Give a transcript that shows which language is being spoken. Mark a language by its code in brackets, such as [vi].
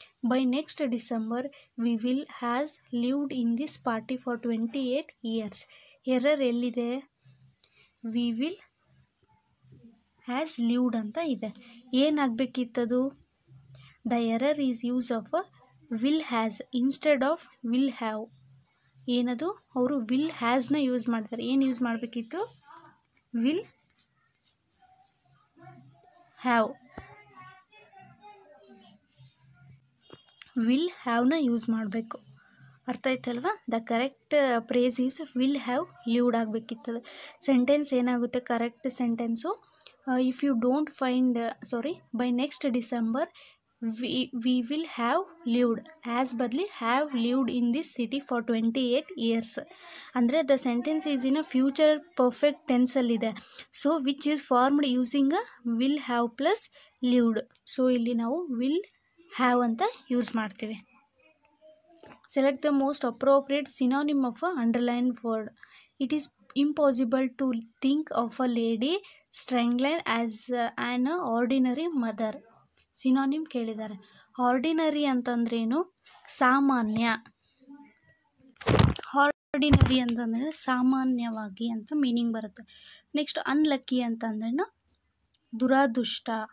[en] By next December, we will has lived in this party for 28 years. Error [kn] ಎಲ್ಲಿದೆ? [en] We will has lived [kn] ಅಂತ ಇದೆ. ಏನಾಗಬೇಕಿತ್ತದು? [en] The error is use of will has instead of will have. [kn] ಏನದು? ಅವರು will hasನ use ಮಾಡ್ತಾರೆ. ಏನು use ಮಾಡಬೇಕಿತ್ತು? will have. Will ಹ್ಯಾವ್ನ use ಮಾಡಬೇಕು. ಅರ್ಥ ಆಯ್ತಲ್ವಾ? [en] the correct phrase is will have lived [kn] ಆಗಬೇಕಿತ್ತದು. Sentence ಏನಾಗುತ್ತೆ? [en] Correct sentence if you don't find by next December we will have lived as ಬದಲಿ have lived in this city for 28 years. ಅಂದರೆ the sentence is in a future perfect ಟೆನ್ಸಲ್ಲಿದೆ. So which is formed using a will have plus lived. [kn] So ಇಲ್ಲಿ ನಾವು will have ಅಂತ use ಮಾಡ್ತೀವಿ. [en] Select the most appropriate synonym of a underlined word. It is impossible to think of a lady strangling as an ordinary mother. [kn] Synonym ಕೇಳಿದ್ದಾರೆ. Ordinary ಅಂತಂದ್ರೇನು? ಸಾಮಾನ್ಯ. Ordinary ಅಂತಂದರೆ ಸಾಮಾನ್ಯವಾಗಿ ಅಂತ ಮೀನಿಂಗ್ ಬರುತ್ತೆ. ನೆಕ್ಸ್ಟ್ ಅನ್ಲಕ್ಕಿ ಅಂತಂದ್ರೇನು? ದುರಾದೃಷ್ಟ.